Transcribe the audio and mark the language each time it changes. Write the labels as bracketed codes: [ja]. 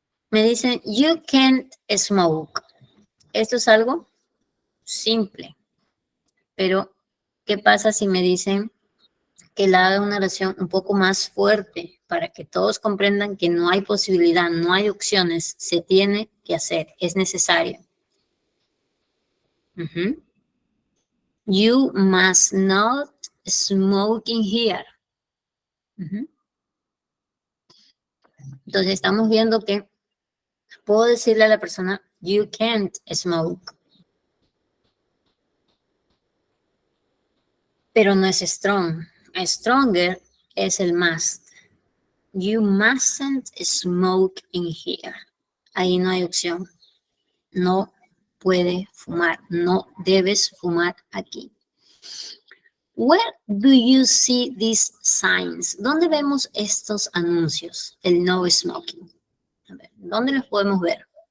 [es] Me dicen, [en] you can't smoke. [es] Esto es algo simple. Pero, ¿qué pasa si me dicen que la haga una oración un poco más fuerte para que todos comprendan que no hay posibilidad, no hay opciones, se tiene que hacer, es necesario? [en] You must not smoke in here. [es] Entonces estamos viendo que puedo decirle a la persona, [en] you can't smoke. [es] Pero no es strong. Stronger es el must. [en] You mustn't smoke in here. [es] Ahí no hay opción. No puede fumar. No debes fumar aquí. [en] Where do you see these signs? [es] ¿Dónde vemos estos anuncios? El no smoking. A ver, ¿dónde los podemos ver?